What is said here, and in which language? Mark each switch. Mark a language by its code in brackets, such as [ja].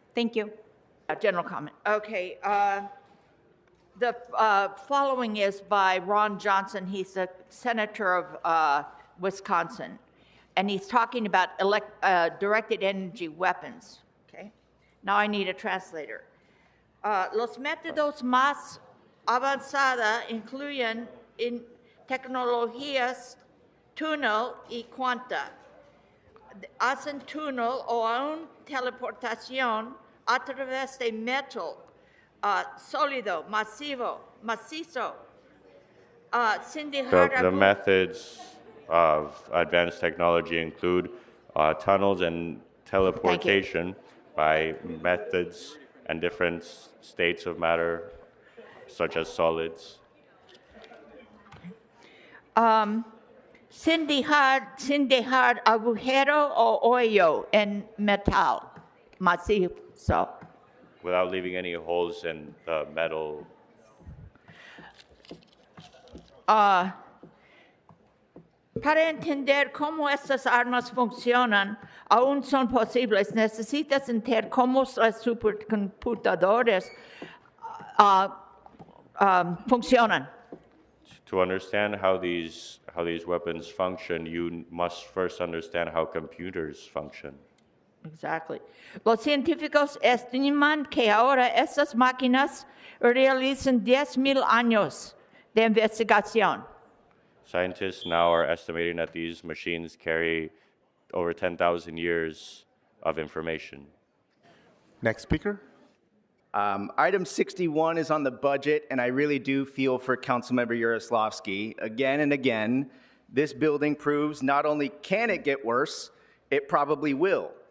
[en] Thank you. General comment. Okay. The following is by Ron Johnson. He's the senator of Wisconsin, and he's talking about directed energy weapons. Okay. Now I need a translator. [es] Los métodos más avanzados incluyen tecnologías túnel y cuanta. Hacen túnel o aún teleportación a través de metal sólido, macizo, sin dejar [en] The methods of advanced technology include tunnels and teleportation by methods and different states of matter, such as solids. [es] sin dejar agujero o hoyo en metal macizo. [en] Without leaving any holes in the metal. [es] Para entender cómo estas armas funcionan, aún son posibles, necesitas entender cómo los supercomputadores funcionan. [en] To understand how these weapons function, you must first understand how computers function. Exactly. [es] Los científicos estiman que ahora estas máquinas realizan 10,000 años de investigación. [en] Scientists now are estimating that these machines carry over 10,000 years of information. Next speaker. Item 61 is on the budget, and I really do feel for Councilmember Yaroslavsky. Again and again, this building proves not only can it get worse, it probably will.